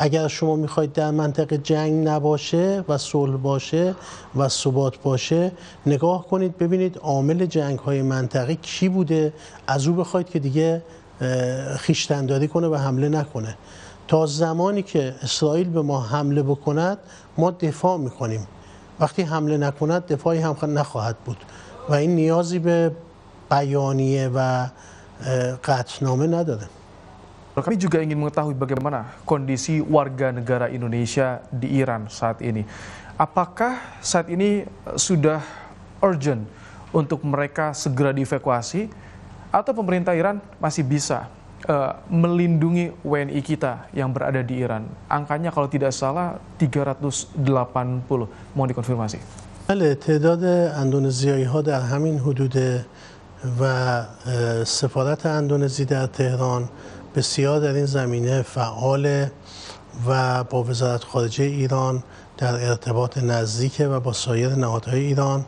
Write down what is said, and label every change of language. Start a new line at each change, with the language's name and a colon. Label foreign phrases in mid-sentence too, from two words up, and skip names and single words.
Persian: اگر شما میخواید در منطقه جنگ نباشه و صلح باشه و ثبات باشه، نگاه کنید ببینید عامل جنگ‌های منطقی کی بوده، از او بخواید که دیگه خویشتن‌داری کنه و حمله نکنه. تا زمانی که اسرائیل به ما حمله بکند ما دفاع میکنیم، وقتی حمله نکند دفاعی هم نخواهد بود و این نیازی به بیانیه و قطعنامه نداره.
Indonesian: Kami juga ingin mengetahui bagaimana kondisi warga negara Indonesia di Iran saat ini. Apakah saat ini sudah urgent untuk mereka segera dievakuasi atau pemerintah Iran masih bisa melindungi WNI kita yang berada di Iran? Angkanya kalau tidak salah 380. Mohon dikonfirmasi.
Persian: بله، تعداد اندونزیایی ها در همین حدود و سفارت اندونزی در تهران بسیار در این زمینه فعال و با وزارت خارجه ایران در ارتباط نزدیک و با سایر نهادهای ایران.